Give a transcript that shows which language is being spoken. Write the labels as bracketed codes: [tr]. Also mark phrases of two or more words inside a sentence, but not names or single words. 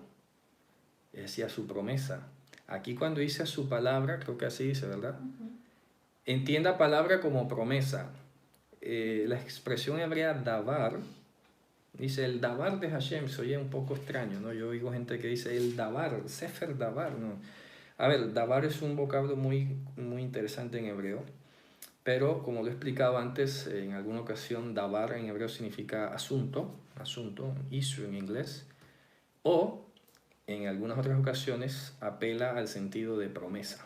[es] Es decir, a su promesa. Aquí cuando dice a su palabra, creo que así dice, ¿verdad? Entienda palabra como promesa. La expresión hebrea davar, dice el davar de Hashem, se oye un poco extraño, ¿no? Yo oigo gente que dice el davar, [he] ספר דבר, [es] ¿no? A ver, davar es un vocablo muy interesante en hebreo, pero como lo he explicado antes, en alguna ocasión, davar en hebreo significa asunto, issue en inglés, o en algunas otras ocasiones apela al sentido de promesa.